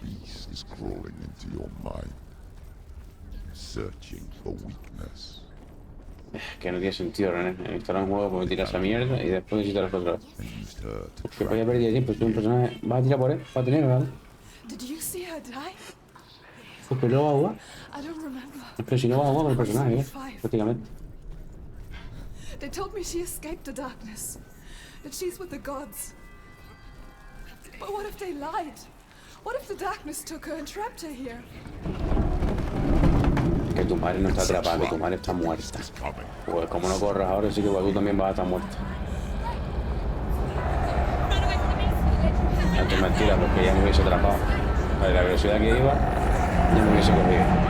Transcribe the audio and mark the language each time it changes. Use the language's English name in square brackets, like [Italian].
[English] Beast is crawling into your mind, searching for weakness. [Spanish] Que no tiene sentido, René. Instalar un juego porque tiras esa mierda y después instalas otra vez. [English] And used her to [Spanish] Que vaya a perder tiempo. Si un personaje va a tirar por él, va a tener, ¿vale? [English] Did you see her die? [Spanish] Porque no va a jugar. [English] I don't remember. [Spanish] Es que si no va a jugar con el personaje, prácticamente. [English] They told me she escaped the darkness. That she's with the gods. But what if they lied? What if the darkness took her and trapped her here? [Spanish] Que tu madre no está atrapada, que tu madre está muerta. Pues como no corras ahora, sí que tú también vas a estar muerta. Esto es mentira, porque ya me hubiese atrapado. A la velocidad que iba, ya me hubiese cogido.